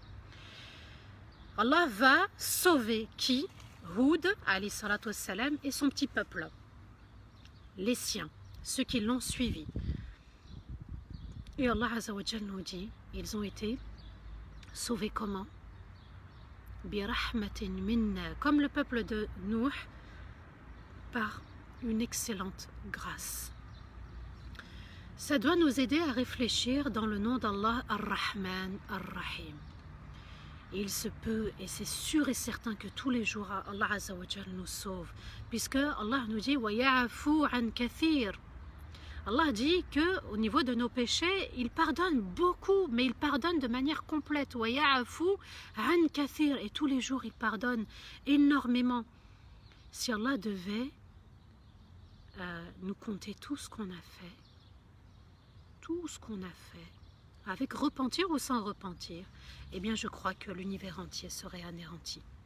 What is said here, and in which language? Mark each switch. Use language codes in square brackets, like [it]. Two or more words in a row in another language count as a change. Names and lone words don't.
[fr] Allah va sauver qui? Houd [ar] عليه الصلاة والسلام [fr] et son petit peuple, les siens, ceux qui l'ont suivi. Et Allah [ar] عز وجل [fr] nous dit, ils ont été sauvés comment? [ar] برحمة منا, [fr] comme le peuple de Nuh, par une excellente grâce. Ça doit nous aider à réfléchir dans le nom d'Allah [ar] الرحمن الرحيم. [fr] Il se peut, et c'est sûr et certain que tous les jours Allah [ar] عز وجل [fr] nous sauve, puisque Allah nous dit [ar] ويعفو عن كثير. [fr] Allah dit que au niveau de nos péchés, il pardonne beaucoup, mais il pardonne de manière complète. [ar] ويعفو عن كثير, [fr] et tous les jours il pardonne énormément. Si Allah devait nous compter tout ce qu'on a fait, avec repentir ou sans repentir, eh bien je crois que l'univers entier serait anéanti.